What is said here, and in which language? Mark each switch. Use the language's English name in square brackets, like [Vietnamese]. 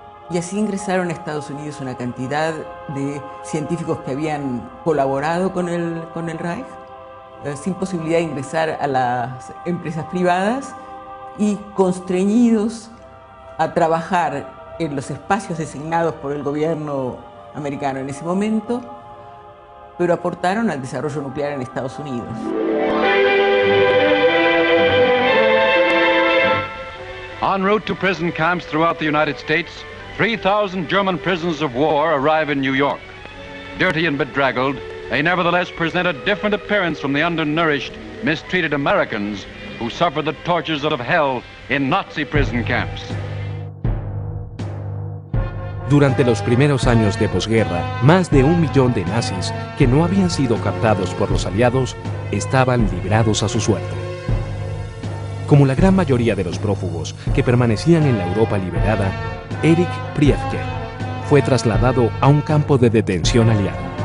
[Spanish] Y así ingresaron a Estados Unidos una cantidad de científicos que habían colaborado con el Reich, sin posibilidad de ingresar a las empresas privadas y constreñidos a trabajar en los espacios designados por el gobierno americano en ese momento, pero aportaron al desarrollo nuclear en Estados Unidos. [English] En route to prison camps throughout the United States, 3,000 German prisoners of war arrive in New York. Dirty and bedraggled, they nevertheless present a different appearance from the undernourished, mistreated Americans who suffered the tortures of hell in Nazi prison camps. [Spanish] Durante los primeros años de posguerra, más de 1 millón de nazis que no habían sido captados por los aliados estaban librados a su suerte. Como la gran mayoría de los prófugos que permanecían en la Europa liberada, Erich Priebke fue trasladado a un campo de detención aliado.